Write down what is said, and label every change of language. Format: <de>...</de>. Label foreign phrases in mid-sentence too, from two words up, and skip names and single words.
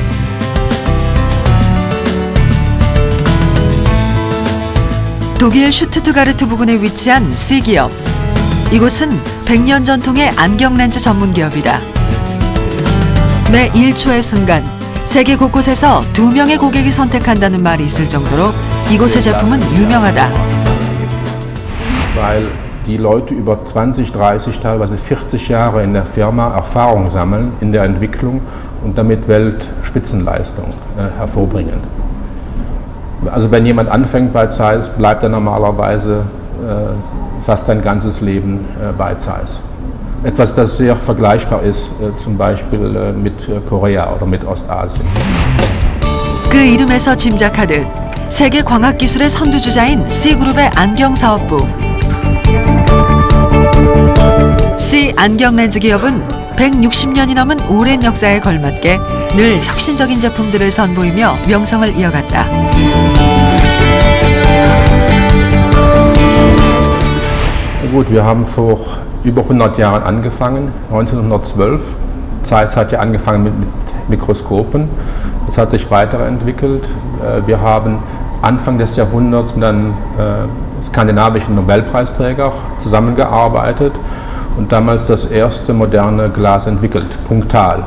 <ko>독일 슈투트가르트 부근에 위치한 C기업. 이곳은 100년 전통의 안경 렌즈 전문 기업이다. 매 1초의 순간 세계 곳곳에서 2명의 고객이 선택한다는 말이 있을 정도로 이곳의 제품은 유명하다.</ko> <de>Weil die Leute über 20, 30, teilweise 40 Jahre in der Firma Erfahrung sammeln in der Entwicklung und damit Weltspitzenleistung hervorbringen. Also wenn jemand anfängt bei Zeiss, bleibt er normalerweise fast sein ganzes Leben bei Zeiss. Etwas, das sehr vergleichbar ist, zum Beispiel mit Korea oder mit Ostasien.</de> <ko>그 이름에서 짐작하듯 세계 광학 기술의 선두주자인 C그룹의 안경 사업부. C 안경 렌즈 기업은 160년이 넘은 오랜 역사에 걸맞게 늘 혁신적인 제품들을 선보이며 명성을 이어갔다.</ko> <de>Gut, wir haben vor über 100 Jahren angefangen, 1912. Zeiss hat ja angefangen mit Mikroskopen. Das hat sich weiterentwickelt. Wir haben Anfang des Jahrhunderts mit einem skandinavischen Nobelpreisträger zusammengearbeitet und damals das erste moderne Glas entwickelt, punktal.</de>